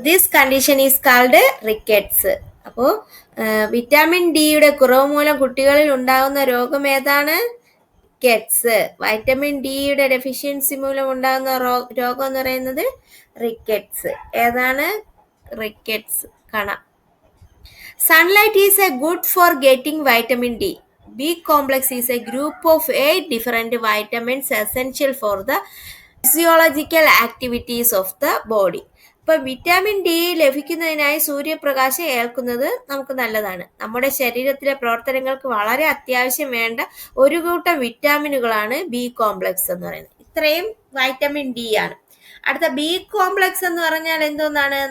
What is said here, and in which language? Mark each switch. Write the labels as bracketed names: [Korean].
[English] This condition is called rickets. [Malayalam] അപ്പോൾ vitamin ഡിയുടെ കുറവ് മൂലം കുട്ടികളിൽ ഉണ്ടാകുന്ന രോഗം ഏതാണ്? റിക്കറ്റ്സ്. വൈറ്റമിൻ ഡിയുടെ ഡെഫിഷ്യൻസി മൂലം ഉണ്ടാകുന്ന രോഗം എന്ന് പറയുന്നത് റിക്കറ്റ്സ്. ഏതാണ്? റിക്കറ്റ്സ്, കണ. [English] Sunlight is a good for getting vitamin D. B complex is a group of 8 different vitamins essential for the physiological activities of the body. [Malayalam] ഇപ്പൊ വിറ്റാമിൻ ഡി ലഭിക്കുന്നതിനായി സൂര്യപ്രകാശം ഏൽക്കുന്നത് നമുക്ക് നല്ലതാണ്. നമ്മുടെ ശരീരത്തിലെ പ്രവർത്തനങ്ങൾക്ക് വളരെ അത്യാവശ്യം വേണ്ട ഒരു കൂട്ടം വിറ്റാമിനുകളാണ് ബി കോംപ്ലക്സ് എന്ന് പറയുന്നത്. ഇത്രയും വൈറ്റമിൻ ഡി ആണ്. അടുത്ത ബി കോംപ്ലക്സ് എന്ന് പറഞ്ഞാൽ എന്തോന്നാണ്?